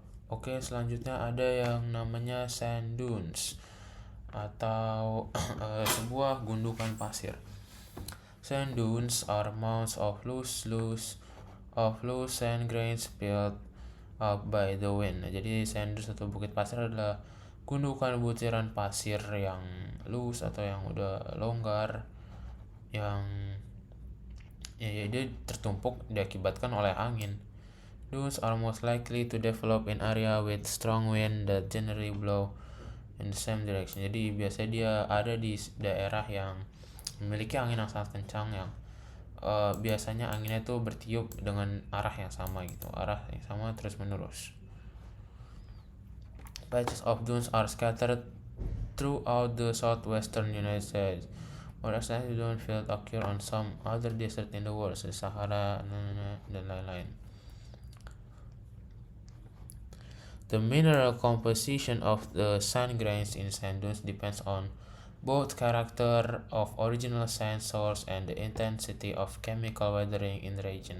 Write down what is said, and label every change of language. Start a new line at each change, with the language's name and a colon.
Indonesian: Oke, selanjutnya ada yang namanya sand dunes atau sebuah gundukan pasir.
English: Sand dunes are mounds of loose sand grains built up by the wind.
Indonesian: Jadi sand dunes atau bukit pasir adalah gundukan butiran pasir yang loose atau yang udah longgar, yang dia tertumpuk diakibatkan oleh angin.
English: Dunes are most likely to develop in area with strong wind that generally blow in the same direction.
Indonesian: Jadi biasanya dia ada di daerah yang memiliki angin yang sangat kencang, yang biasanya anginnya itu bertiup dengan arah yang sama terus menerus.
English: Patches of dunes are scattered throughout the southwestern United States. More extensive dune fields occur on some other desert in the world, Sahara
Indonesian: dan lain-lain.
English: The mineral composition of the sand grains in sand dunes depends on both character of original sand source and the intensity of chemical weathering in the region.